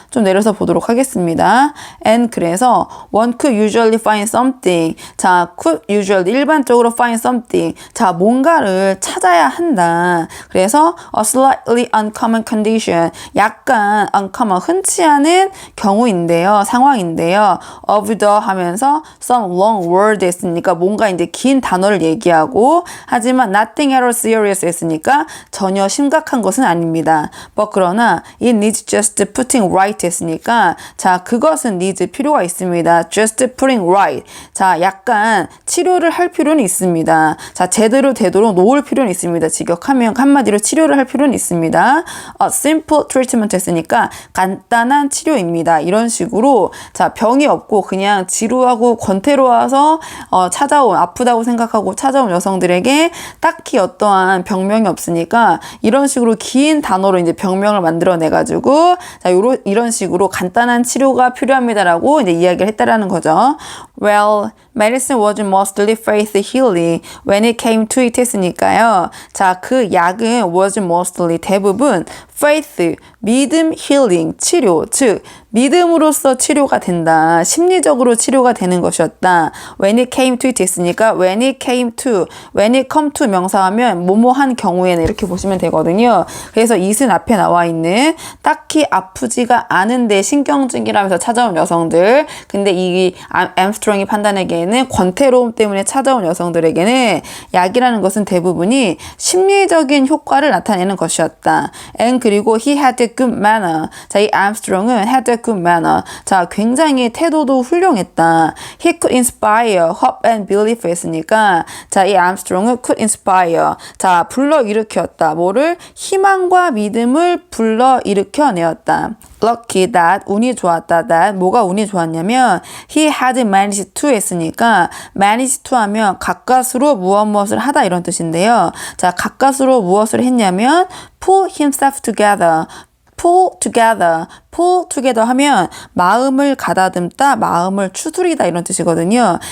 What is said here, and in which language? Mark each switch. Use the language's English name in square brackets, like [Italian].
[Korean] 좀 내려서 보도록 하겠습니다. [English] and [Korean] 그래서 [English] one could usually find something. 자, could usually [Korean] 일반적으로 [English] find something. [Korean] 자, 뭔가를 찾아야 한다. 그래서 [English] a slightly uncommon condition. [Korean] 약간 uncommon 흔치 않은 경우인데요. 상황인데요. of the 하면서 [English] some long word [Korean] 했으니까 뭔가 이제 긴 단어를 얘기하고 하지만 [English] nothing at all serious [Korean] 했으니까 전혀 심각한 것은 아닙니다. [English] but [Korean] 그러나 [English] it needs just putting right [Korean] 했으니까 자, 그것은 [English] needs [Korean] 필요가 있습니다. [English] just putting right. [Korean] 자, 약간 치료를 할 필요는 있습니다. 자, 제대로 되도록 놓을 필요는 있습니다. 직역하면 한마디로 치료를 할 필요는 있습니다. a simple treatment 했으니까 간단한 치료입니다. 이런 식으로 자, 병이 없고 그냥 지루하고 권태로워서 찾아온, 아프다고 생각하고 찾아온 여성들에게 딱히 어떠한 병명이 없으니까 이런 식으로 긴 단어로 이제 병명을 만들어내 가지고 자, 이런 식으로 간단한 치료가 필요합니다라고 이제 이야기를 했다라는 거죠. [English] Well, medicine was mostly faith healing when it came to it [Korean] 했으니까요. 자, 그 약은 was mostly 대부분 faith, 믿음, healing, 치료, 즉 믿음으로써 치료가 된다. 심리적으로 치료가 되는 것이었다. [English] When it came to it [Korean] 했으니까 [English] when it came to, when it come to [Korean] 명사하면 뭐뭐한 경우에는 이렇게 보시면 되거든요. 그래서 it은 앞에 나와 있는 딱히 아프지가 않은데 신경증이라면서 찾아온 여성들. 근데 이 엠스트롱이 판단하기에는 권태로움 때문에 찾아온 여성들에게는 약이라는 것은 대부분이 심리적인 효과를 나타내는 것이었다. [English] And [Korean] 그리고 [English] he had a good manner. [Korean] 자, 이 엠스트롱은 [English] had a good manner. [Korean] 자, 굉장히 태도도 훌륭했다. [English] He could inspire hope and belief [Korean] 했으니까 자, 이 엠스트롱은 [English] could inspire. [Korean] 자, 불러일으켰다. 뭐를? 희망과 믿음을 불러일으켜내었다. [English] lucky that [Korean] 운이 좋았다 that 뭐가 운이 좋았냐면 [English] he had managed to [Korean] 했으니까 managed to 하면 가까스로 무엇을 하다 이런 뜻인데요. 자, 가까스로 무엇을 했냐면 [English] pull himself together pull together [Korean] 하면 마음을 가다듬다, 마음을 추스리다 이런 뜻이거든요.